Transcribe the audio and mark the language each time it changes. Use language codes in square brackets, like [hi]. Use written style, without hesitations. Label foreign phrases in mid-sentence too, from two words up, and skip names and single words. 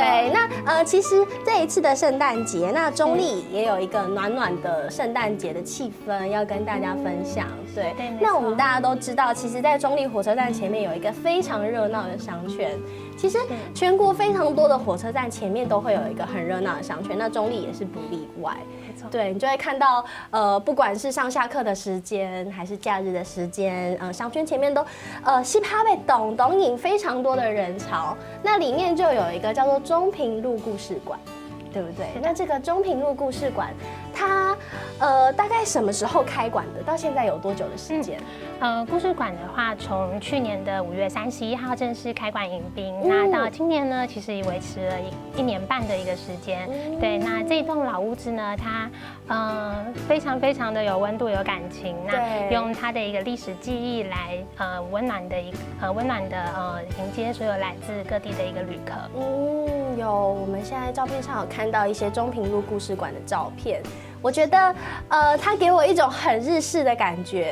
[zh] 對，那其實這一次的聖誕節，那中壢也有一個暖暖的聖誕節的氣氛要跟大家分享。對，那我們大家都知道，其實，在中壢火車站前面有一個非常熱鬧的商圈。其實全國非常多的火車站前面都會有一個很熱鬧的商圈，那中壢也是不例外。對，你就會看到，不管是上下課的時間，還是假日的時間，商圈前面都，嘻哈被咚咚引非常多的人潮。那裡面就有一個叫做中平路故事館，對不對？那這個中平路故事館，它大概什麼時候開館的？到現在有多久的時間？故事館的話，從去年的5月31號正式開館迎賓，那到今年呢，其實也維持了1年半的一個時間。對，那這棟老屋子呢，它非常非常的有溫度、有感情。那用它的一個歷史記憶來溫暖的迎接所有來自各地的一個旅客。有，我們現在照片上有看到一些中平路故事館的照片，我覺得它給我一種很日式的感覺。